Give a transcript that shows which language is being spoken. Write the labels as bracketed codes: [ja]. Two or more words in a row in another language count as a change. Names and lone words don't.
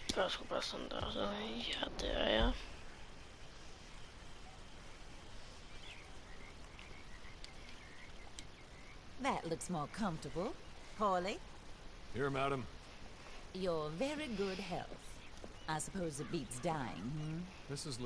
[da] sgu bare sådan der. Så ja, det er jeg. [en] That looks more comfortable. Hawley, Here, madam. you're very good health. I suppose it beats dying, Mrs.